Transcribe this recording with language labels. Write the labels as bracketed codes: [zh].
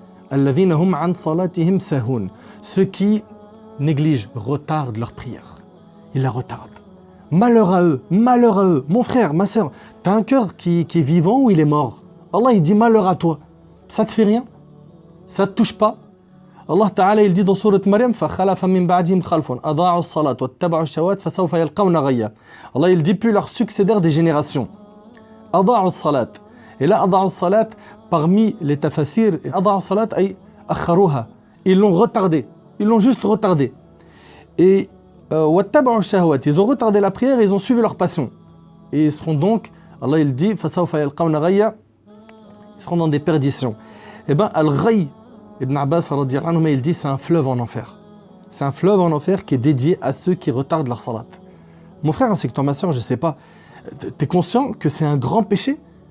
[ar] Alladhina hum an salatihim sahun, [fr] ceux qui négligent, retardent leur prière. Ils la retardent. Malheur à eux, malheur à eux. Mon frère, ma soeur, t'as un cœur qui est vivant ou il est mort? Allah il dit malheur à toi. Ça te fait rien? Ça te touche pas? Allah Ta'ala il dit dans sourate Maryam [ar] فَخَلَفَ مِن بَعْدِهِمْ خَلْفٌ أَضَاعُوا الصَّلَاةَ وَاتَّبَعُوا الشَّهَوَاتِ فَسَوْفَ يَلْقَوْنَ غَيًّا. [fr] Allah il dit puis leurs succédèrent des générations. [ar] أَضَاعُوا الصَّلَاةَ. [fr] Et là [ar] أَضَاعُوا الصَّلَاةَ [fr] parmi les tafassirs, [ar] أَضَاعُوا الصَّلَاةَ أي أَخَّرُوهَا. [fr] Ils l'ont retardé. Ils l'ont juste retardé. Et [ar] وَاتَّبَعُوا الشَّهَوَاتِ. [fr] Ils ont retardé la prière et ils ont suivi leur passion. Et ils seront donc, Allah il dit [ar] فَسَوْفَ يَلْقَوْنَ غَيًّا. [fr] Ils seront dans des perditions. Eh bien, Al-Ghay, Ibn Abbas, il dit c'est un fleuve en enfer. C'est un fleuve en enfer qui est dédié à ceux qui retardent leur salat. Mon frère, ainsi que toi, ma soeur, je ne sais pas, tu es conscient que c'est un grand péché?